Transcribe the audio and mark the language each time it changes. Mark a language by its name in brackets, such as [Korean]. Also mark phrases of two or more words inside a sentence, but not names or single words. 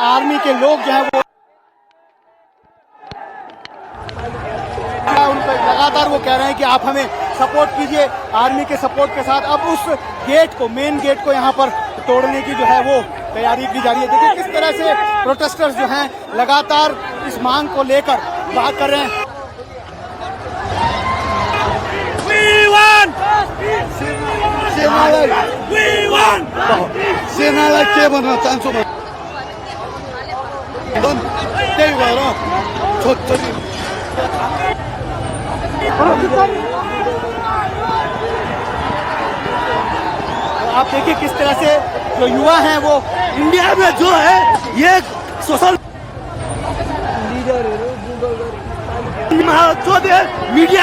[Hindi] आर्मी के लोग जो है वो उनको लगातार वो कह रहे हैं कि आप हमें सपोर्ट कीजिए। आर्मी के सपोर्ट के साथ अब उस गेट को, [English] main gate [Hindi] को यहाँ पर तोड़ने की जो है वो तैयारी की जा रही है। देखिए किस तरह से प्रोटेस्टर्स जो हैं लगातार इस मांग को लेकर बात कर रहे हैं। [Nepali] सेनालाई के भन्न चाहन्छु म त्यही भएर छोरी [Hindi] आप देखिए किस तरह से जो युवा हैं वो इंडिया में जो है ये [English] social media